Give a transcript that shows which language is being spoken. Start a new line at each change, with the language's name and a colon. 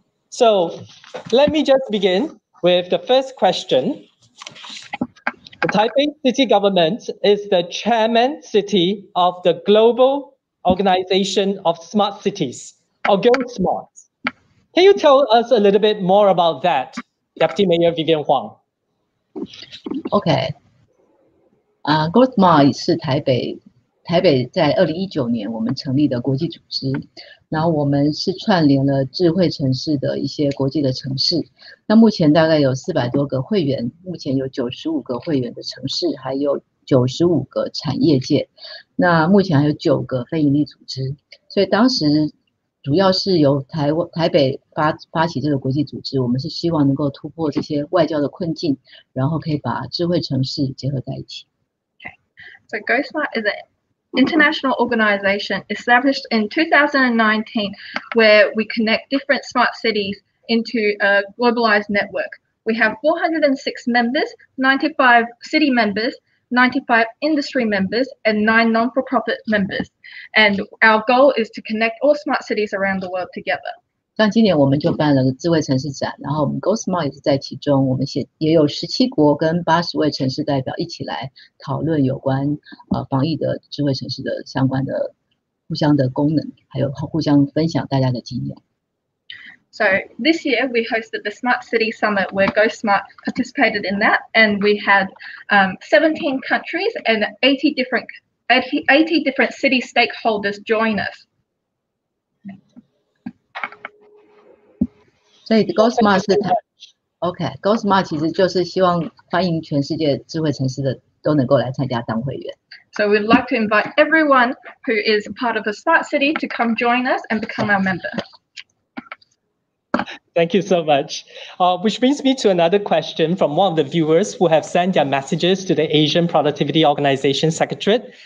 English: So let me just begin with the first question. The Taipei city government is the chairman city of the Global Organization of Smart Cities, or Go Smart. Can you tell us a little bit more about that, Deputy Mayor Vivian Huang?
Chinese: OK， Go Smart 是台北在2019年我们成立的国际组织，然后我们是串联了智慧城市的一些国际的城市。那目前大概有400多个会员，目前有95个会员的城市，还有95个产业界。那目前还有9个非营利组织。所以当时主要是由台北发起这个国际组织，我们是希望能够突破这些外交的困境，然后可以把智慧城市结合在一起。
English: Okay, so Go Smart is an international organization established in 2019 where we connect different smart cities into a globalized network. We have 406 members, 95 city members, 95 industry members, and 9 non-for-profit members. And our goal is to connect all smart cities around the world together.
Chinese: 像今年我们就办了个智慧城市展，然后我们 Go Smart 也是在其中，我们也有17国跟80位城市代表一起来讨论有关防疫的智慧城市的相关的互相的功能，还有互相分享大家的经验。
English: So this year we hosted the Smart City Summit where Go Smart participated in that, and we had 17 countries and 80 different city stakeholders join us.
Chinese: 所以 Go Smart 是Go Smart 其实就是希望欢迎全世界智慧城市的都能够来参加当会员。
English: So we'd like to invite everyone who is part of a smart city to come join us and become our member. Thank you so much. Which brings me to another question from one of the viewers who have sent their messages to the Asian Productivity Organization Secretariat.